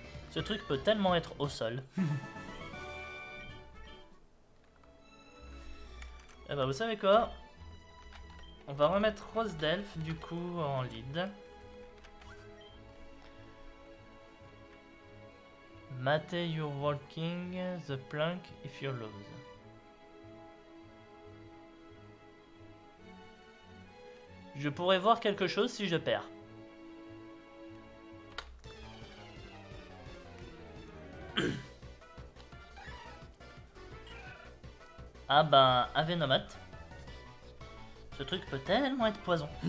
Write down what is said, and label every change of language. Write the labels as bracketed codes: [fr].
[fr] Ce truc peut tellement être au sol. Et bah, vous savez quoi? On va remettre Rose d'Elfe du coup en lead. [en] Mate you're walking the plank if you lose. [fr] Je pourrais voir quelque chose si je perds. Ah ben, Avenomat. Ce truc peut tellement être poison.